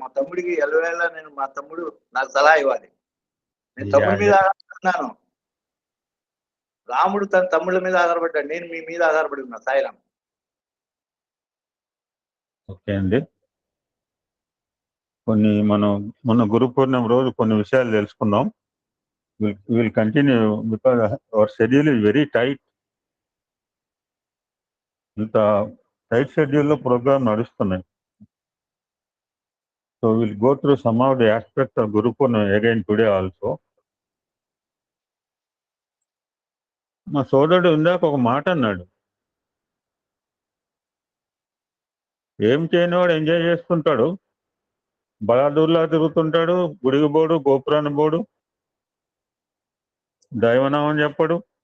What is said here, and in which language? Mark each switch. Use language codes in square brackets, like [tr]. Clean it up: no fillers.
[te] మా తమ్ముడికి ఎల్లవేళ మా తమ్ముడు నాకు సలహా ఇవ్వాలి. నేను తమ్ముడి మీద ఆధారపడుతున్నాను. రాముడు తన తమ్ముళ్ళ మీద ఆధారపడ్డాడు, నేను మీ మీద ఆధారపడి ఉన్నా. సాయిరామ్. ఓకే అండి. మనం మొన్న గురు పూర్ణిమ రోజు కొన్ని విషయాలు తెలుసుకున్నాం. [en] We'll continue because our schedule is very tight. [te] ఇంత టైట్ షెడ్యూల్లో ప్రోగ్రామ్ నడుస్తున్నాయి. [en] So will go through some of the aspects of Guru Purnima again today also. [te] మా సోదరుడు ఇందాక ఒక మాట అన్నాడు, ఏం చేయనివాడు ఎంజాయ్ చేసుకుంటాడు, బలాదూర్లా తిరుగుతుంటాడు, గుడికి పోడు, గోపురాన్ని పోడు, దైవనామం చెప్పడు.